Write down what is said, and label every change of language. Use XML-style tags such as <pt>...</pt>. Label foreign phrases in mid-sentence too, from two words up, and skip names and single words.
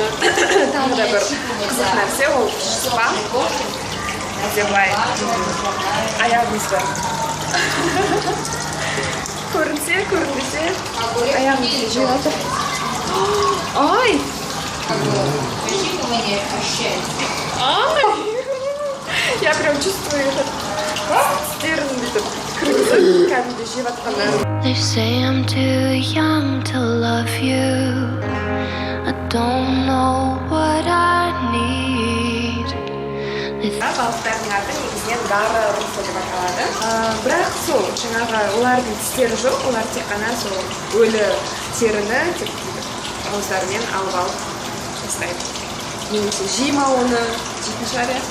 <kk>Тағы да бір қызық нәрсе ол спа. Әдебай аяғымызды көрінсе, көрінбесе аяғымызды жеп жатыр. Ай!</kk> <ru>Я прям чувствую этот стерн</ru> <kk>бүйтіп кіргізіп, кәдімгі жеп жатқанын.</kk> <en>They say I'm too young to love you. I don't know what I need.</en> <kk>Балықтардың аты негізінен гара руфа деп аталады. Бірақ сол жаңағы олардың тістері жоқ, олар тек қана сол өлі теріні тек ауыздарымен алып жасайды. Немесе жей ма оны, жейтін шығар иә.</kk>